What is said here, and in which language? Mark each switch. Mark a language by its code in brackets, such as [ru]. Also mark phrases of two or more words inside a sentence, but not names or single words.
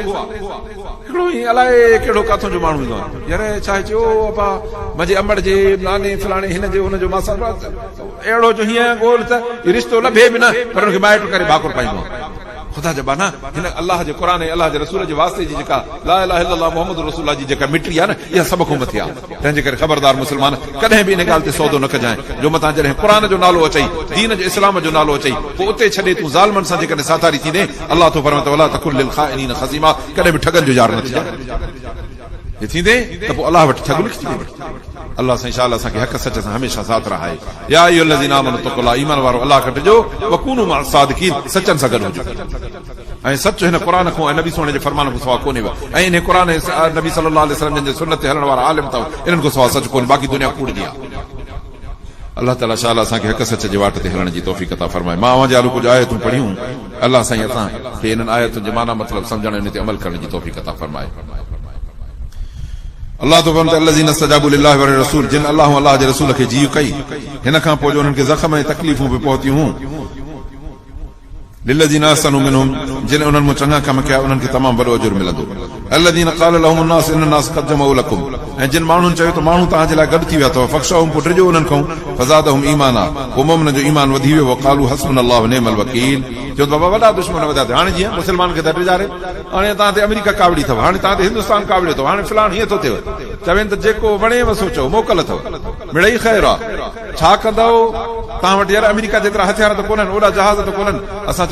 [sd] हिकिड़ो ई अलाए कहिड़ो काथों जो माण्हू ईंदो आहे, यार छा चयो बाबा मुंहिंजे अमड़ जे नाने फलाणे हिन जो हुनजो मां अहिड़ो जो हीअं ॻोल्ह त रिश्तो लभे बि न, पर हुनखे माइट करे भाकुर पाईंदो आहे। ख़ुदा जा बाना हिन अल्लाह जे क़ुर ऐं अल्लाह जे रसूल जे वास्ते जी जेका [ar] لا إله إلا الله محمد رسول الله [sd] जी जेका मिटी आहे न, इहा सभ खां मथे आहे। तंहिंजे करे ख़बरदार मुस्लमान कॾहिं बि इन ॻाल्हि ते सौदो न कजांइ जो मथां जॾहिं क़ुर जो नालो अचई, दीन जो इस्लाम जो नालो अचई, पोइ उते छॾे तूं ज़ालिमनि सां जेकॾहिं साथारी थींदे, अल्लाह तो फरमाए [ar] ولا تكن للخائنين خصيما, [sd] कॾहिं बि ठगनि जो यार न थींदे। ये थींदे त पोइ अल्लाह वटि ठग लिखी थींदे। अल्लाह सां इंशाअल्लाह असांखे हक़ सच सां हमेशा साथ रहाए। [ar] يا أيها الذين آمنوا اتقوا الله, [sd] ईमान वारो अल्लाह खां ॾिजो, [ar] وكونوا مع الصادقين, [sd] सचनि सां गॾु हुजो। ऐं सच हिन क़ुर खां ऐं नबी सोने जे फरमान खां सवा कोन्हे। ऐं इन क़ुर ऐं नबी [ar] صلى الله عليه وسلم [sd] जे सुन्नत ते हलण वारा आलिम अथव, इन्हनि खां सवा सच कोन्हे, बाक़ी दुनिया कूड़ जी आहे। अल्लाह ताला शाला असांखे हक़ सच जे वाट ते हलण जी तौफ़ीक़ अता फरमाए। मां अवां जालू कुझु आयतूं पढ़ियूं, अल्लाह साईं असांखे इन्हनि आयतुनि जे माना मतिलबु सम्झण इन ते अमल करण जी तौफ़ीक़ अता फरमाए। अल्लाह तो फरमाए [ar] الذين استجابوا لله ورسول, [sd] जिन अल्लाह अल्लाह जे रसूल खे जी कई, हिन खां पोइ जो उन्हनि खे ज़ख़्म ऐं तकलीफ़ूं बि पहुतियूं हुयूं। [ar] للذين أحسنوا منهم, [sd] जिन उन्हनि मूं चङा कम कया उन्हनि खे तमामु वॾो अजुर मिलंदो। [ar] الذين قال لهم الناس إن الناس قد جمعوا لكم, [sd] ऐं जिन माण्हुनि चयो त माण्हू तव्हां जे लाइ गॾु थी विया अथव, फ़ख़्शहुम, पोइ ड्रिजो उन्हनि खां, [ar] فزادهم إيمانا, [sd] पोइ मोमिन जो ईमान वधी वियो। [ar] قالوا حسبنا الله ونعم الوكيل, [sd] जो बाबा वॾा दुश्मन वॾा थिया। हाणे जीअं मुस्लमान खे त ड्रिजारे, हाणे तव्हां ते अमेरिका कावड़ी अथव, हाणे तव्हां ते हिंदुस्तान कावड़ी अथव, हाणे फिलहाल हीअं थो थिए। चवनि त जेको वणेव सोचो मोकल अथव, मिड़ई ख़ैर आहे, छा कंदव? तव्हां वटि यार अमेरिका जेतिरा हथियार त कोन्हनि, ओॾा जहाज़ त कोन्हनि।